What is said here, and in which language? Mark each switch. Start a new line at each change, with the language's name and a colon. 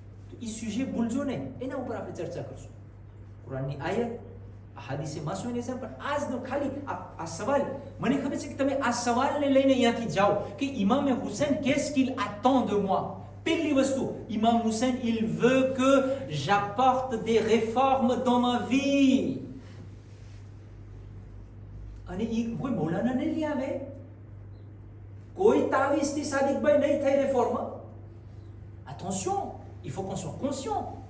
Gujarati: તો એ સુજે ભૂલજો ને, એના ઉપર આપણે ચર્ચા કરશું. કુરાનની આયત, હાદીસે માસૂમની છે, પણ આજનો ખાલી આ સવાલ, મને ખબર છે કે તમે આ સવાલને લઈને અહીંયાથી જાઓ કે ઇમામ Hussain
French: qu'est-ce qu'il attend de moi.
Gujarati: પહેલી વસ્તુ,
French: ઇમામ હુસૈન il veut que j'apporte des réformes dans ma vie.
Gujarati: અને એ કોઈ મૌલાના નહીં લઈ આવે, કોઈ તાવીઝથી સાદિકભાઈ નહીં થાય રેફોર્મ.
French: Attention, il faut qu'on soit conscient.